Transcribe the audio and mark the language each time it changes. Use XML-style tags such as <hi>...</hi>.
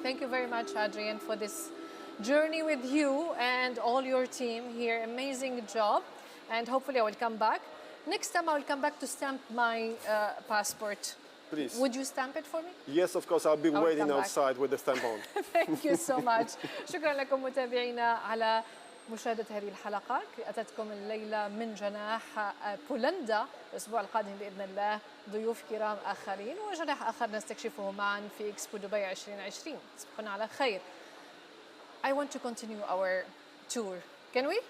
<en>Thank you very much, Adrian, for this journey with you and all your team here. Amazing job. And hopefully I will come back. Next time I will come back to stamp my passport. Please. Would you stamp it for me? Yes, of course. I'll be waiting outside with the stamp on. Thank you so much.</en> <ar>شكرا لكم متابعينا على مشاهدة هذه الحلقة. أتتكم الليلة من جناح بولندا. الأسبوع القادم بإذن الله ضيوف كرام آخرين وجناح آخر نستكشفه معا في إكسبو دبي 2020. تصبحون على خير.</ar> <en>I want to continue our tour. Can we?</en>